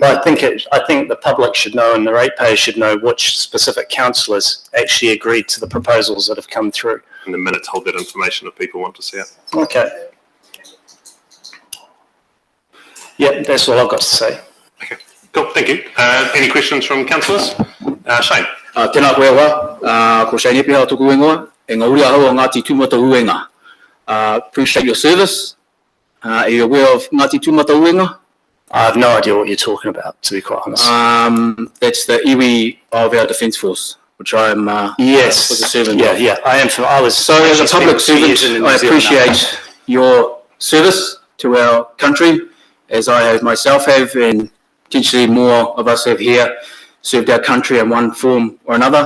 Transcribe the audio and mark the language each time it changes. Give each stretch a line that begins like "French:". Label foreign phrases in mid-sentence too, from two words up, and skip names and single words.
English: well, I think the public should know, and the ratepayers should know, which specific councillors actually agreed to the proposals that have come through. And the minutes hold that information if people want to see it. Okay. Yeah, that's all I've got to say. Okay, cool, thank you. Any questions from councillors? Shane.
Māori: Tēnā koe wā, ko Shane Epeha tuku ingoa, e ngā uri ahau o Ngāti Tūmata Uenga.
English: Appreciate your service. Are you aware of Ngāti Tūmata Uenga? I have no idea what you're talking about, to be quite honest. That's the iwi of our Defence Force. which I am Yes. was a servant Yeah, of. yeah, I am. I was. So as a public servant, I appreciate your service to our country, as I have myself have, and potentially more of us have here served our country in one form or another.